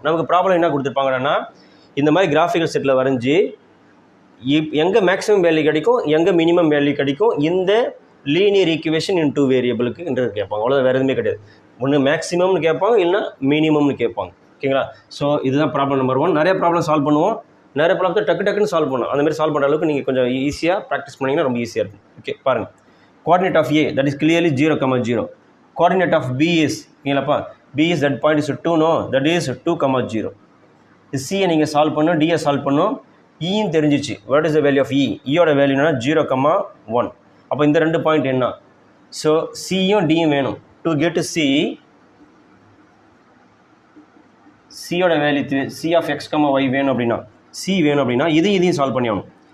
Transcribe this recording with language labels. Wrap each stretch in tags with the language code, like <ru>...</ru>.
<ta>நமக்கு ப்ராப்ளம் என்ன கொடுத்துருப்பாங்கன்னா இந்த மாதிரி கிராஃபிக்கல் செட்டில் வரைஞ்சி எங்கே மேக்ஸிமம் வேல்யூ கிடைக்கும், எங்கே மினிமம் வேல்யூ கிடைக்கும், இந்த லீனியர் ஈக்குவேஷன் இன் 2 வேரியபிளுக்கு என்று கேட்பாங்க. அவ்வளோ வேறு எதுவுமே கிடையாது. ஒன்று மேக்ஸிமம்னு கேட்பாங்க, இல்லைனா மினிமம்னு கேட்பாங்க. ஓகேங்களா? ஸோ இதுதான் ப்ராப்ளம் நம்பர் 1. நிறைய ப்ராப்ளம் சால்வ் பண்ணுவோம், நிறைய ப்ராப்ளத்தை டக்குன்னு சால்வ் பண்ணுவோம். அந்த மாதிரி சால்வ் பண்ணுற அளவுக்கு நீங்கள் கொஞ்சம் ஈஸியாக ப்ராக்டிஸ் பண்ணிங்கன்னா ரொம்ப ஈஸியாக இருக்கும். ஓகே, பாருங்கள்.</ta> <en>Coordinate of A, that is clearly 0, 0. Coordinate of B is, இல்லைப்பா, B is that point is 2, no, that is 2, 0.</en> <ta>C நீங்கள் சால்வ் பண்ணணும், D சால்வ் பண்ணணும், ஈன்னு தெரிஞ்சிச்சு.</ta> <en>what is the value of</en> <ta>ஈயோட value என்னன்னா 0, 1. அப்போ இந்த 2 பாயிண்ட் என்ன? ஸோ சியும் டியும் வேணும். டு கெட் சி, சியோட value C of x, y வேணும் அப்படின்னா, சி வேணும் அப்படின்னா இதையும் சால்வ் பண்ணி ஆகணும்.</ta>